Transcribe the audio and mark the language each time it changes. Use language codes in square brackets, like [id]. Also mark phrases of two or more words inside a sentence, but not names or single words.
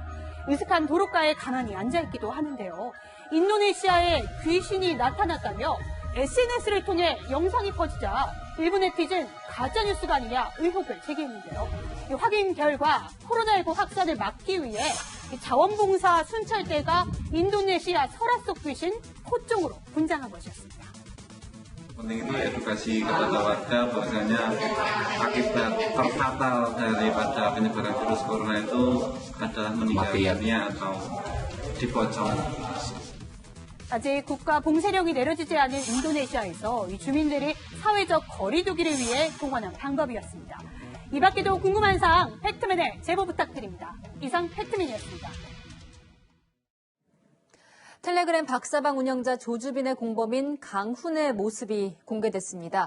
[ko] 으슥한 도로가에 가만히 앉아있기도 하는데요. 인도네시아에 귀신이 나타났다며 SNS를 통해 영상이 퍼지자 일부 네티즌 가짜뉴스가 아니냐 의혹을 제기했는데요. 확인 결과 코로나19 확산을 막기 위해 자원봉사 순찰대가 인도네시아 설화 속 귀신 코종으로 분장한 것이었습니다. [id] Penting itu edukasi kepada warga bahwasanya akibat terfatal daripada penyebaran virus corona itu adalah meninggal dunia atau dipocong. [ko] 아직 국가 봉쇄령이 내려지지 않은 인도네시아에서 이 주민들이 사회적 거리 두기를 위해 동원한 방법이었습니다. 이 밖에도 궁금한 사항 팩트맨에 제보 부탁드립니다. 이상 팩트맨이었습니다. 텔레그램 박사방 운영자 조주빈의 공범인 강훈의 모습이 공개됐습니다.